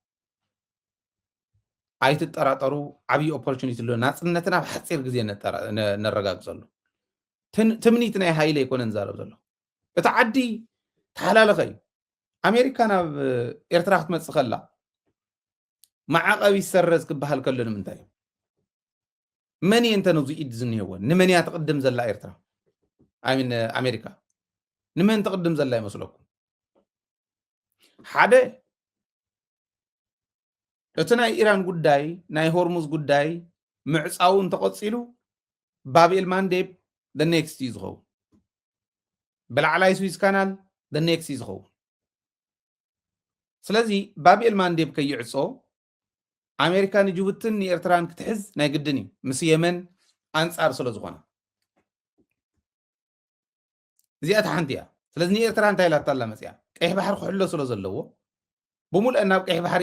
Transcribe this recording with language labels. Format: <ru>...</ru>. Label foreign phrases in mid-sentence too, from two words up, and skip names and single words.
<ti>ኣይትጠራጠሩ ዓብዪ ኦፖርቹኒቲ ኣሎ ናፅነትን ኣብ ሓፂር ግዜ ነረጋግፀሉ ትምኒት ናይ ሃይለ ኣይኮነን ዝዛረብ ዘሎ እቲ ዓዲ ተሓላለኸ እዩ ኣሜሪካ ናብ ኤርትራ ክትመፅእ ከላ ማዕቐቢ ይሰረዝ ክበሃል ከሎ ንምንታይ እዩ መን እየ እንተ ነብዚ ኢድ ዝኒሄዎን ንመን እያ ትቅድም ዘላ ኤርትራ ኣይሚን ኣሜሪካ ንመን ትቅድም ዘላ ይመስለኩም ሓደ እቲ ናይ ኢራን ጉዳይ ናይ ሆርሙዝ ጉዳይ ምዕፃው እንተቐፂሉ ባብኤል ማንዴብ</ti> <en>the next</en> <ti>እዩ ዝኸውን ብላዕላይ ስዊዝ ካናል</ti> <en>the next</en> <ti>እዩ ዝኸውን ስለዚ ባብኤል ማንዴብ ከይዕፆ ኣሜሪካ ንጅቡትን ንኤርትራን ክትሕዝ ናይ ግድን እዩ ምስ የመን ኣንፃር ስለ ዝኾነ እዚኣታ ሓንቲ እያ ስለዚ ንኤርትራ እንታይ ኢላታ ኣላ መፅያ ቀይሕ ባሕሪ ክሕሎ ስለ ዘለዎ ብሙልአን ናብ ቀይሕ ባሕሪ</ti>